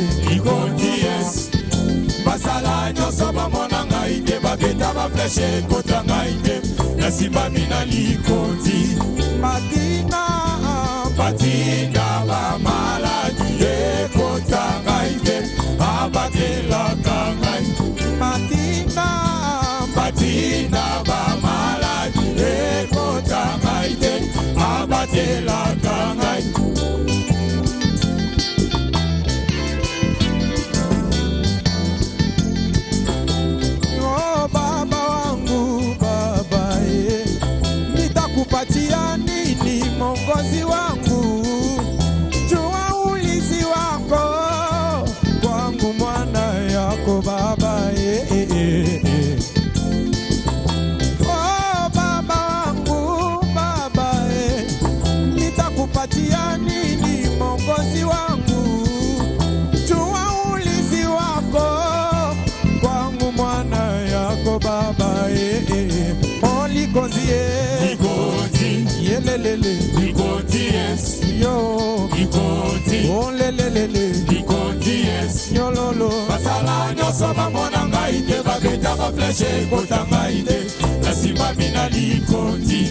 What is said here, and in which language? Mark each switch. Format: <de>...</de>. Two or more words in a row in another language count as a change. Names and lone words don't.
<ln>likonzi yes basala nyonso bamona ngai te babeta bafleshe kota ngai te nasimbami na likonzi batinda bamaladi ekota ngai te abatelaka ngai batinda bamaladi ekota ngai te abatelaka ngai</ln> <sw>kupatia nini mongozi wangu jua ulizi wako kwangu mwana yako baba Oh baba wangu baba nitakupatia nini mongozi wangu jua ulizi wako kwangu mwana yako baba Likonzi yelelele</sw> <ln>likonzi yes yo likonzi lelelele likonzi yes yololo basala nyonso bamona ngai te babeta bafleshe kota ngai te nasimami na likonzi</ln>